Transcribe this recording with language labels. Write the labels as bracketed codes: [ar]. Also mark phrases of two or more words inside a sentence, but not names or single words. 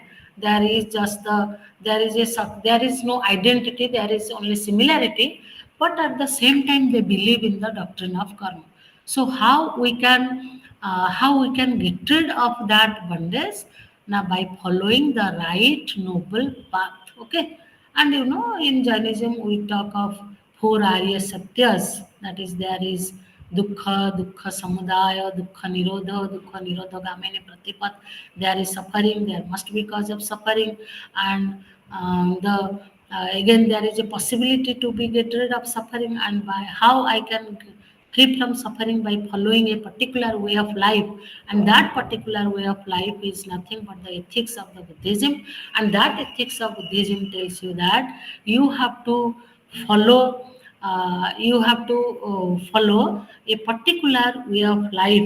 [en] There is just there is no identity, there is only similarity, but at the same time they believe in the doctrine of karma. So how we can get rid of that bondage? Now, by following the right noble path. Okay, and in Jainism we talk of four [sa] Arya Satyas. [en] That is, there is [pi] dukkha samudaya, dukkha nirodha gamini pratipat. [en] There is suffering, there must be cause of suffering, and the again there is a possibility to be get rid of suffering, and by how I can free from suffering, by following a particular way of life, and that particular way of life is nothing but the ethics of the Buddhism, and that ethics of Buddhism tells you that you have to follow follow a particular way of life.